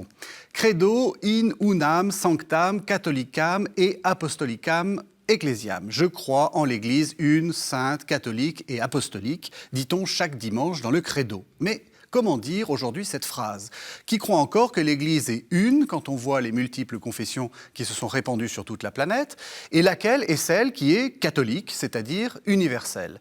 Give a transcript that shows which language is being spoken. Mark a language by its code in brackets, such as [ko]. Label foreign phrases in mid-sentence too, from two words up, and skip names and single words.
[la] Credo in unam sanctam catholicam et apostolicam ecclesiam. [fr] Je crois en l'Église une, sainte, catholique et apostolique, dit-on chaque dimanche dans le Credo. Mais comment dire aujourd'hui cette phrase? Qui croit encore que l'Église est une quand on voit les multiples confessions qui se sont répandues sur toute la planète, et laquelle est celle qui est catholique, c'est-à-dire universelle?